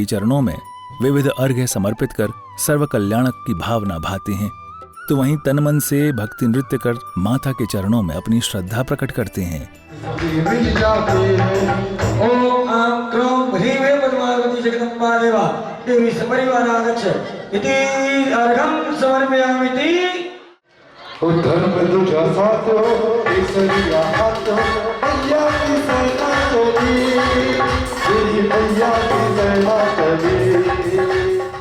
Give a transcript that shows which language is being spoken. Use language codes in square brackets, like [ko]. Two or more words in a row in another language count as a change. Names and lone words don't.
[hi] चरणों में विविध अर्घ्य समर्पित कर सर्व कल्याणक की भावना भाते हैं, तो वहीं तन मन से भक्ति नृत्य कर माता के चरणों में अपनी श्रद्धा प्रकट करते हैं। [sa] ओम आं क्रोम ह्रीं पद्मावती जगदम्बा देवा देवी सपरिवार आगच्छ इति अर्घं समर्पयामि। [hi] धर्म तुझा साथ हो केसरिया हाथ हो मैया की सेना चली तेरी मैया की सेना चली।